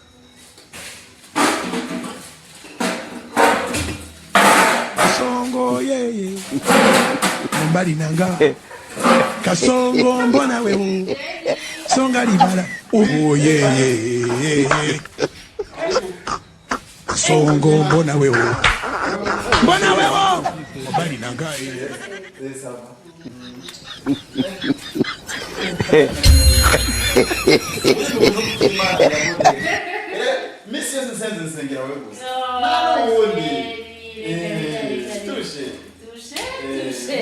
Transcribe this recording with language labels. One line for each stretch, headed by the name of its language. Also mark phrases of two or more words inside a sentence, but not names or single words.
Swahili: Kasongo yeye mbali nanga Kasongo mbona wewe songa libala oh yeye Kasongo mbona wewe mbali nanga
Rundi: Misi yose senze nsengera wewe gusa. No, Ubundi. Tushe. Tushe.